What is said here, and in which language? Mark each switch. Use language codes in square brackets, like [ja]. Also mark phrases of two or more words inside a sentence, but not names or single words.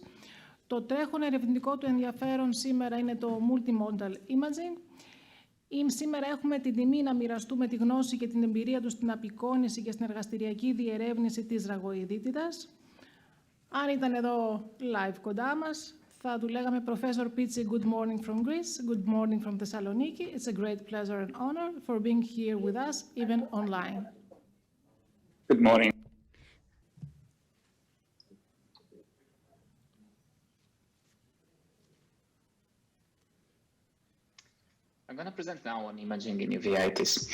[el] Το τρέχον ερευνητικό του ενδιαφέρον σήμερα είναι το [en] Multimodal Imaging. [el] Σήμερα έχουμε την τιμή να μοιραστούμε τη γνώση και την εμπειρία του στην απεικόνιση και στην εργαστηριακή διερεύνηση της ραγοειδίτιδας. Αν ήταν εδώ live κοντά μας, θα του λέγαμε [en] Professor Pichi, good morning from Greece, good morning from Thessaloniki. It's a great pleasure and honor for being here with us, even online. Good morning. I'm going to present now on imaging in uveitis.